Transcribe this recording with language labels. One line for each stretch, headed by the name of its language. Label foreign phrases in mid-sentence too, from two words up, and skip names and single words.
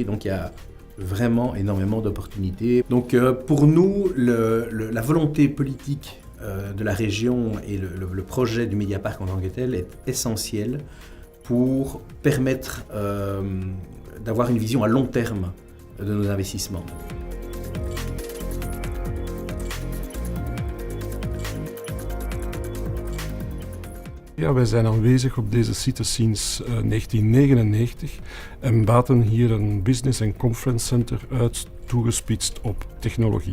French: Donc il y a vraiment énormément d'opportunités. Donc pour nous, la volonté politique de la région et le projet du Mediapark en tant que tel est essentiel pour permettre d'avoir une vision à long terme de nos investissements.
Dutch: Ja, wij zijn aanwezig op deze site sinds 1999 en baten hier een business en
English: conference center
Dutch: uit toegespitst op technologie.